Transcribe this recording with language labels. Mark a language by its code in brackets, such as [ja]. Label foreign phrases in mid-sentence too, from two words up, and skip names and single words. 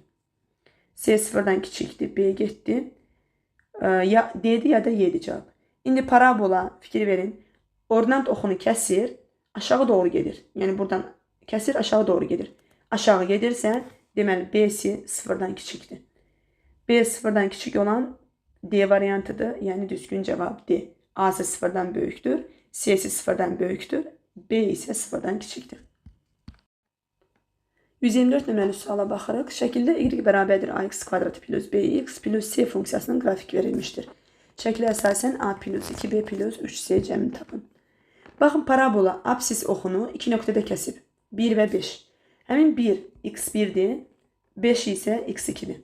[az] C 0'dan kiçikdir, B getdi. Ya D'dir ya da Y'dir cavab. İndi parabola fikir verin. Ordinat oxunu kəsir, aşağı doğru gedir. Yəni buradan kəsir, aşağı doğru gedir. Aşağı gedirsə, deməli B-si 0'dan kiçikdir. [tr] B sıfırdan küçük olan D variantıdır. Yani düzgün cevap D. A ise sıfırdan büyüktür. C ise sıfırdan büyüktür. B ise sıfırdan küçüktür. [az] 124 nömrəli suala baxırıq. Şəkildə y bərabərdir ax kvadratı plus bx plus c funksiyasının qrafik verilmişdir. Şəklə əsasən a plus 2b plus 3c cəmini tapın. Baxın, parabola absis oxunu 2 nöqtədə kəsib. 1 və 5. Həmin 1 x1-dir, 5 isə x2-dir.